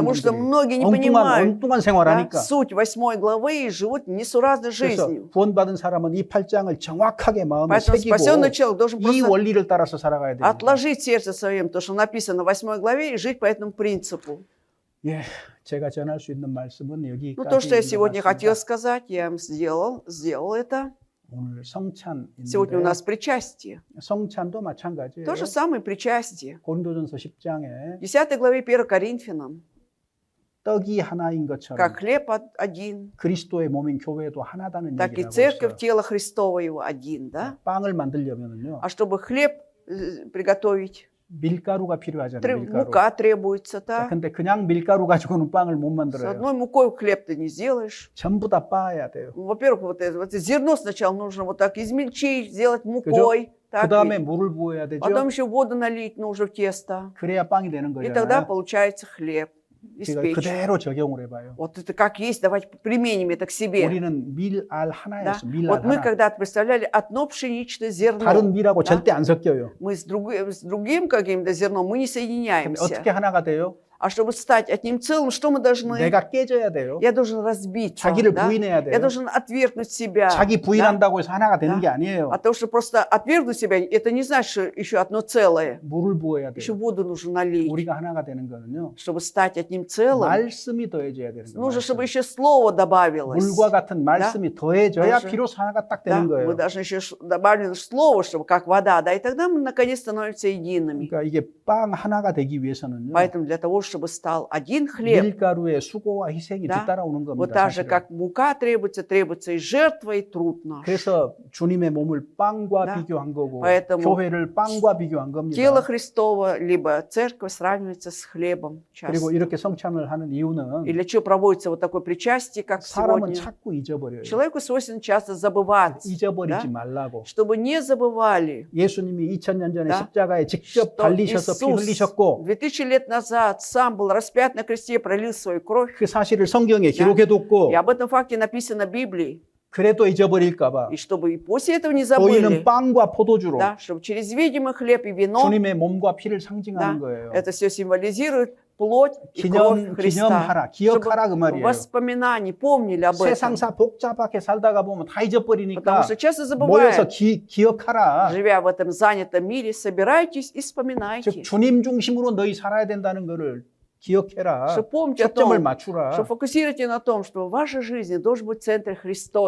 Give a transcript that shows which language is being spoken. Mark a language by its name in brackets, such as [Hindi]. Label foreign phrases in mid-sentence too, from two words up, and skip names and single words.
[Russian] Потому что [Korean] 분들이 [Russian] многие не понимают [Korean] 엉뚱한 생활하니까. [Russian] да, суть 8 главы и живут несуразной [Korean] 그래서 [Russian] жизнью. [Korean] 구원받은 사람은 이 8장을 정확하게 마음에 [Russian] Поэтому [Korean] 새기고 [Russian] спасенный человек должен [Korean] 이 [Russian] просто [Korean] 원리를 따라서 살아가야 됩니다. [Russian] отложить в сердце своем то, что написано в 8 главе, и жить по этому принципу. [Korean] 예, 제가 전할 수 있는 말씀은 여기까지. [Russian] Ну, то, что я сегодня хотел [Korean] 있습니다. [Russian] сказать, я вам сделал это. [Korean] 오늘 성찬 [Russian] Сегодня у [Korean] 있는데 [Russian] нас причастие. [Korean] 성찬도 마찬가지예요. [Russian] То же самое причастие. [Korean] 고린도전서 10장에 [Russian] В 10 главе 1 Коринфянам, [Korean] 떡이 하나인 것처럼 [Russian] как хлеб один, [Korean] 그리스도의 몸인 교회도 하나다는 [Russian] так и [Korean] 얘기를 하고 [Russian] церковь, [Korean] 있어요. [Russian] тело Христово его один, да? [Korean] 빵을 만들려면은요. [Russian] А чтобы хлеб приготовить, [Korean] 밀가루가 필요하잖아요. 밀가루. [Russian] Мука требуется, [Korean] 자, [Russian] так? [Korean] 근데 그냥 밀가루 가지고는 빵을 못 [Russian] С [Korean] 만들어요. [Russian] одной мукой хлеб ты не сделаешь. [Korean] 전부 다 빻아야 돼요. [Russian] Во-первых, вот это зерно сначала нужно вот так измельчить, сделать мукой. [Korean] 그 [Russian] Так [Korean] 다음에 [Russian] ведь? [Korean] 물을 부어야 되죠. [Russian] Потом еще воду налить нужно в тесто. [Korean] 그래야 빵이 되는 [Russian] И тогда [Korean] 거잖아요. [Russian] получается хлеб. [Korean] 제가 [Russian] Испечь. [Korean] 그대로 적용을 해봐요. [Russian] Вот это как есть, давайте применим это к себе. [Korean] 우리는 밀알 [Russian] Да? [Korean] 하나였어. 밀알 [Russian] Вот мы [Korean] 하나. [Russian] когда-то представляли одно пшеничное зерно. [Korean] 다른 밀하고 [Russian] Да? [Korean] 절대 안 섞여요. [Russian] Мы с другим каким-то зерном мы не [Korean] 근데 [Russian] соединяемся. [Korean] 어떻게 하나가 돼요? [Russian] А чтобы стать одним целым, что мы должны? [Korean] 내가 깨져야 돼요. [Russian] Я должен разбиться. [Korean] 자기를 [Russian] Да? [Korean] 부인해야 돼요. [Russian] Я должен отвергнуть себя. [Korean] 자기 부인한다고 해서 하나가 되는 [Russian] Да. [Korean] 게 아니에요. [Russian] А то, что просто отвергнуть себя, это не значит, что еще одно целое. [Korean] 물을 부어야 [Russian] Еще [Korean] 돼요. [Russian] воду нужно налить. [Korean] 우리가 하나가 되는 거는요. [Russian] Чтобы стать одним целым, [Korean] 말씀이 더해져야 되는 거예요. [Russian] нужно, чтобы [Korean] 말씀. [Russian] еще слово добавилось. [Korean] 물과 같은 말씀이 더해져야 [Russian] даже- [Korean] 비로소 하나가 딱 [Russian] Да? [Korean] 되는 [Russian] Мы [Korean] 거예요. [Russian] должны еще добавить слово, чтобы как вода, да, и тогда мы наконец становимся едиными. [Korean] 그러니까 이게 빵 하나가 되기 위해서는요. [Russian] Поэтому для того, чтобы стал один хлеб, [Korean] 밀가루의 수고와 희생이 [Russian] Да. [Korean] 뒤따라오는 [Russian] вот [Korean] 겁니다. [Russian] так же, [Korean] 사실은. [Russian] как мука требуется и жертва, и труд наш. [Korean] 그래서 주님의 몸을 빵과 [Russian] Да. [Korean] 비교한 거고 [Russian] поэтому [Korean] 교회를 빵과 비교한 겁니다. [Russian] Тело Христово, либо церковь сравнивается с хлебом [Korean] 그리고 [Russian] часто. [Korean] 이렇게 성찬을 하는 이유는 [Russian] И для чего проводится вот такое причастие, как [Korean] 사람은 [Russian] сегодня? [Korean] 자꾸 잊어버려요. [Russian] Человеку свойственно часто забывать, [Korean] 잊어버리지 [Russian] да? [Korean] 말라고. [Russian] чтобы не забывали, [Korean] 예수님이 2000년 전에 [Russian] Да. [Korean] 십자가에 직접 [Russian] что [Korean] 달리셔서 피 [Russian] Иисус [Korean] 흘리셨고 [Russian] 2000 лет назад сам был распят на кресте, пролил свою кровь. [Korean] 그 사실을 성경에 [Russian] Да. [Korean] 기록해뒀고 [Russian] И об этом факте написано в Библии. [Korean] 그래도 잊어버릴까 봐 [Russian] И чтобы и после этого не [Korean] 보이는 [Russian] забыли, [Korean] 빵과 포도주로 [Russian] да, чтобы через видимый хлеб и вино, [Korean] 주님의 몸과 피를 상징하는 [Russian] Да. [Korean] 거예요. [Russian] это все символизирует плоть и кровь Христа. [Korean] 기념하라, 기억하라 그 [Russian] Чтобы [Korean] 말이에요. [Russian] воспоминаний помнили об этом. [Korean] 세상사 복잡하게 살다가 보면 다 [Russian] Потому [Korean] 잊어버리니까 [Russian] что часто [Korean] 모여서 [Russian] забываем, [Korean] 기억하라. [Russian] живя в этом занятом мире, собирайтесь и [Korean] 즉 [Russian] вспоминайте. [Korean] 주님 중심으로 너희 살아야 된다는 것을 기억해라. [Russian] Что помните о [Korean] 초점을 [Russian] том, [Korean] 맞추라. [Russian] что фокусируйте на том, что в вашей жизни должен быть в центре Христос.